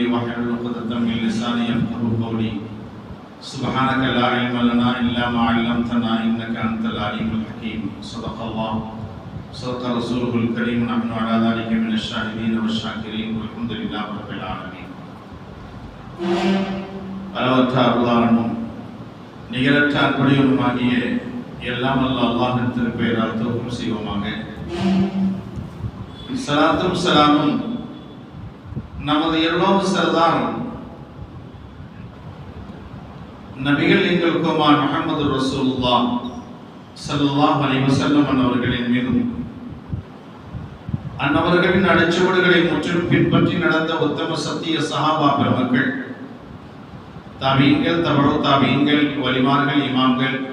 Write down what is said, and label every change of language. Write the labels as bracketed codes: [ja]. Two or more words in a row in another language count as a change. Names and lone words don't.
[ar] واحلل عقدة من لساني يفقهوا قولي سبحانك لا علم لنا إلا ما علمتنا إنك أنت العليم الحكيم صدق الله صدق رسوله الكريم نحن على ذلك من الشاهدين والشاكرين والحمد لله رب العالمين [ta] அளவற்ற அருளாளனும் நிகரற்ற அன்புடையவனுமாகிய எல்லாம் வல்ல அல்லாஹ்வின் திருப்பெயரால் தோற்றம் செய்வோமாக. சலாத்தும் சலாமும் நமது எல்லோரும் சர்தார் நபிகள் எங்கள் கோமான் முஹம்மது ரசூலுல்லாஹ் [ar] صلى الله عليه وسلم [ta] அவர்களின் மீதும் அன்னவர்களின் அடிச்சுவடுகளை முற்றிலும் பின்பற்றி நடந்த உத்தம சத்திய சஹாபா பெருமக்கள், தாபீன்கள், தபஉ தாபீன்கள், வலிமார்கள், இமாம்கள்,